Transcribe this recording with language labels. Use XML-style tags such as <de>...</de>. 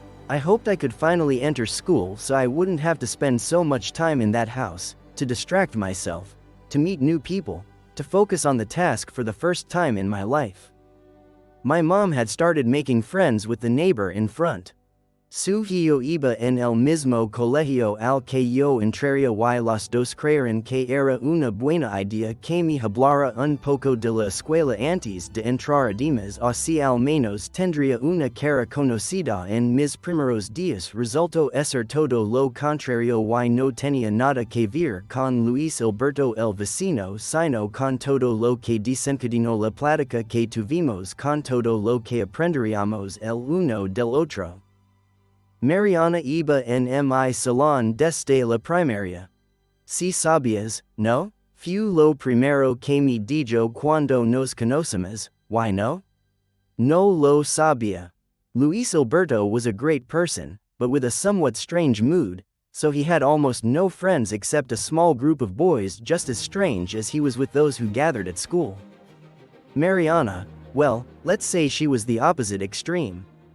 <en>I hoped I could finally enter school so I wouldn't have to spend so much time in that house, to distract myself, to meet new people, to focus on the task for the first time in my life. My mom had started making friends with the neighbor in front.</en> <es>Surgió iba en el mismo colegio al que yo entraría y los dos creyeron que era una buena idea que me hablara un poco de la escuela antes de entrar, además así al menos tendría una cara conocida en mis primeros días. Resultó ser todo lo contrario y no tenía nada que ver con Luis Alberto el vecino, sino con todo lo que desencadenó la plática que tuvimos, con todo lo que aprenderíamos el uno del otro. Mariana iba en mi salón desde la primaria. Si sabías, ¿no? Fue lo primero que me dijo cuando nos conocimos.</es> <en>Why no?</en> <es>No lo sabía.</es> <en>Luis Alberto was a great person, but with a somewhat strange mood, so he had almost no friends except a small group of boys just as strange as he was with those who gathered at school. Mariana, well, let's say she was the opposite extreme.</en>